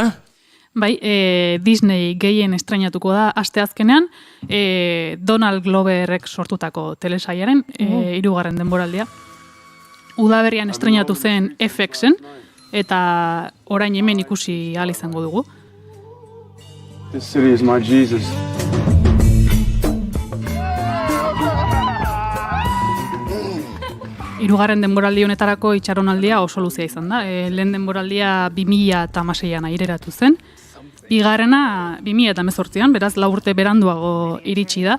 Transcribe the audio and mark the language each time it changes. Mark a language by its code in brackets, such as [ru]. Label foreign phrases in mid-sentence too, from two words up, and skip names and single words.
[eu] Bai, Disney gehien estrainatuko da asteazkenean, Donald Gloverrek sortutako telesailaren 3. denboraldia. Udaberrian estrainatu zen FX-en, eta orain hemen ikusi ahal izango dugu. [en] This city is my Jesus. [eu] Hirugarren denboraldi honetarako itxaronaldia oso luzea izan da. Lehen denboraldia 2016an aireratu zen. Bigarrena 2018an, beraz 4 urte beranduago iritsi da.